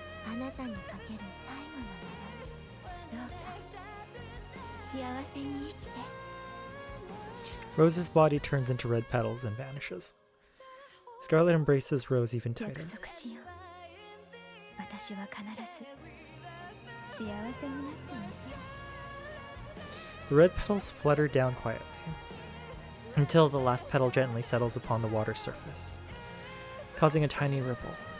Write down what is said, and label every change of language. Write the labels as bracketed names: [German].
[Japanese] あなたにかける最後の願い。どうか幸せに生きて。 [English] Rose's body turns into red petals and vanishes. Scarlet embraces Rose even [Japanese] 約 [English] tighter. [Japanese] 束しよう。私は必ず幸せになってみせる。 [English] The red petals flutter down quietly until the last petal gently settles upon the water surface, causing a tiny ripple.